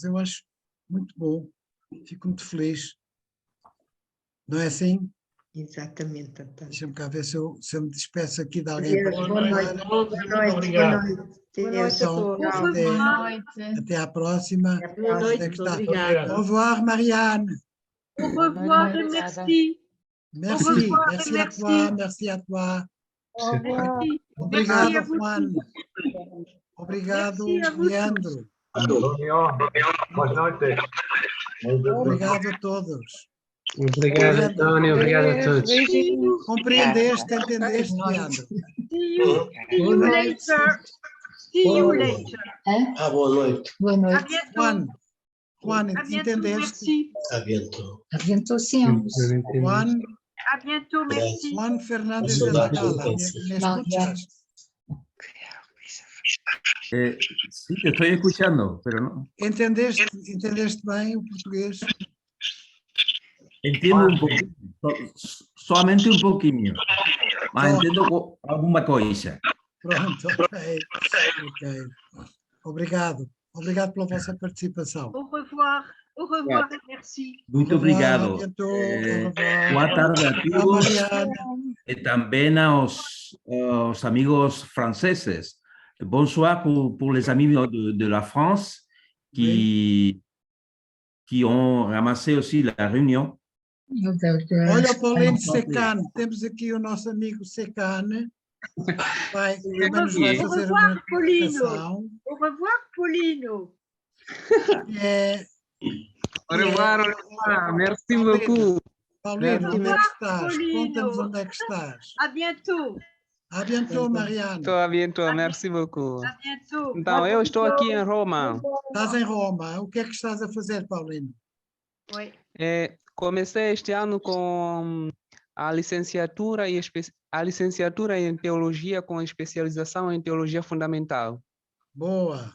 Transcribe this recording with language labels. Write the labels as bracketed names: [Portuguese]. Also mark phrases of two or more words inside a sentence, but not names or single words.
[Portuguese] Eu acho muito bom. Fico muito feliz. Não é assim? Exatamente, António. Deixa-me cá ver se eu me despeço aqui de alguém. Boa noite. Obrigado. Boa noite a todos. Até à próxima. Boa noite, obrigada. [French] Au revoir, Marianne. Au revoir et merci. Merci à toi. Au revoir. [Portuguese] Obrigado, Juan. Obrigado, Leandro. Antonio, boa noite. Obrigado a todos. Obrigado, António. Obrigado a todos. Compreendeste, entendeste, Leandro? [English] See you later. See you later. [Portuguese] Boa noite. Boa [French] À [Portuguese] noite. [French] bientôt. Juan, À bientôt, [Portuguese] entendeste? [French] merci. Aviento. Aventou sempre. Juan, À bientôt, merci. [Spanish] Juan Fernández de [Portuguese] Saudades [Spanish] Alcalá, [Portuguese] do [Spanish] ¿me escuchas? Sí, te estoy escuchando, pero no. [Portuguese] Entendeste bem o português? [Spanish] Entiendo un poquito, solamente un poquinho, [Portuguese] mas entendo alguma coisa. Pronto, ok. Obrigado pela vossa participação. [French] Au revoir et merci. [Portuguese] Muito obrigado. [French] Au revoir. [Portuguese] Boa tarde a [French] Au revoir, [Portuguese] todos. [French] Mariana. [Portuguese] e também aos amigos franceses. [French] Bonsoir pour les amis de la France qui ont ramassé aussi la réunion. [Portuguese] Olha o Paulino Secane, temos aqui o nosso amigo Secane, também nos vai [French] Au [Portuguese] fazer [French] revoir, [Portuguese] uma [French] Paulino. [Portuguese] comunicação. [French] Au revoir, Paulino. Au revoir, merci beaucoup. [Portuguese] Paulino, onde é que estás? Paulino. Conta-nos onde é que estás. [French] À bientôt. À bientôt, Mariana. [Portuguese] Estou a [French] bientôt, merci beaucoup. À bientôt. [Portuguese] Então, eu estou aqui em Roma. Estás em Roma. O que é que estás a fazer, Paulino? [French] Oui. [Portuguese] Comecei este ano com a licenciatura em teologia com especialização em teologia fundamental. Boa.